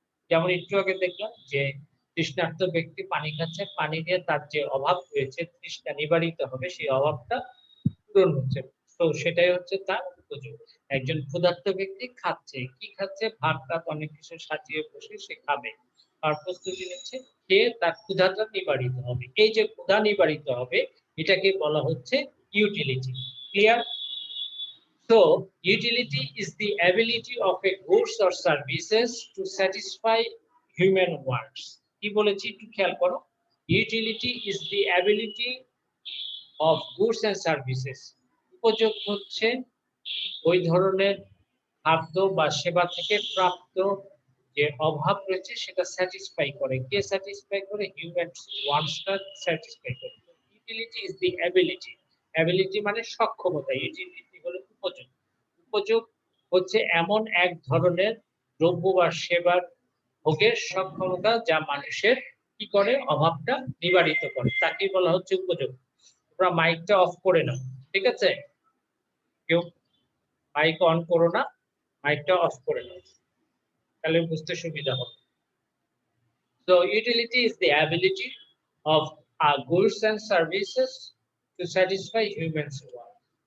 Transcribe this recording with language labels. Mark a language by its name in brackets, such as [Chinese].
[Bangla] যেমন একটু আগে দেখলাম যে তৃষ্ণার্ত ব্যক্তি পানি খাচ্ছে, পানি দিয়ে তার যে অভাব রয়েছে, তৃষ্ণা নিবারিত হবে, সেই অভাবটা পূরণ হচ্ছে। তো সেটাই হচ্ছে তার উপযোগ। একজন ক্ষুধার্ত ব্যক্তি খাচ্ছে, কি খাচ্ছে? ভাত টাত অনেক কিছু সাজিয়ে বসে সে খাবে, আর প্রস্তুতি নিচ্ছে, খেয়ে তার ক্ষুধাটা নিবারিত হবে। এই যে ক্ষুধা নিবারিত হবে, এটাকে বলা হচ্ছে utility. Clear? [English] So, utility is the ability of a goods or services to satisfy human wants. [Bangla] কি বলেছি একটু খেয়াল করো। [English] Utility is the ability of goods and services. [Bangla] উপযোগ হচ্ছে ওই ধরনের খাদ্য বা সেবা থেকে প্রাপ্ত যে অভাব রয়েছে সেটা স্যাটিসফাই করে। কে স্যাটিসফাই করে? হিউম্যান ওয়ান্টসটা স্যাটিসফাই করে। [English] Utility is the ability. [Bangla] Ability মানে সক্ষমতা, ইউটিলিটি হলো উপযোগ। উপযোগ হচ্ছে এমন এক ধরনের দ্রব্য বা সেবার ভোগের সক্ষমতা যা মানুষের কি করে? অভাবটা নিবারিত করে, তাকেই বলা হচ্ছে উপযোগ। তোমরা মাইকটা অফ করে নাও, ঠিক আছে? কেউ মাইক অন করো না, মাইকটা অফ করে নাও, তাহলে বুঝতে সুবিধা হবে। [English] So utility is the ability of goods and services to satisfy humans' wants.